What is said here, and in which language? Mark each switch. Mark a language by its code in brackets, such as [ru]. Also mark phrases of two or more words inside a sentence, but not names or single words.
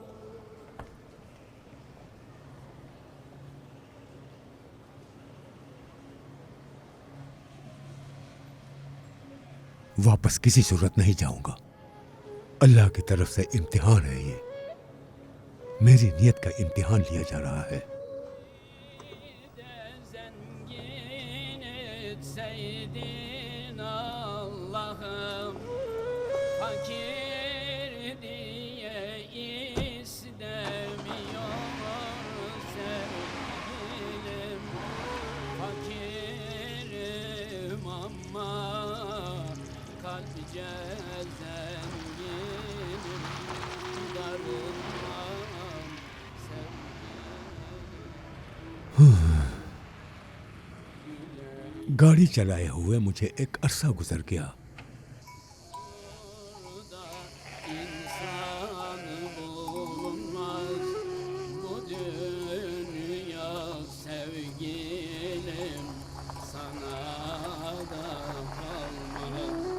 [hi] वापस किसी सूरत नहीं जाऊंगा। अल्लाह की तरफ से इम्तिहान है ये। मेरी नियत का इम्तिहान लिया जा रहा है। [tr] Zengin etseydin Allah'ım, fakir diye istemiyor sevgilim. Fakirim ama kalpce zenginim, darılmam sevgilim. [hi] गाड़ी चलाए हुए मुझे एक अरसा गुजर गया। [tr] Burada insanı bulunmaz, bu dünya sevgilim sana da kalmaz.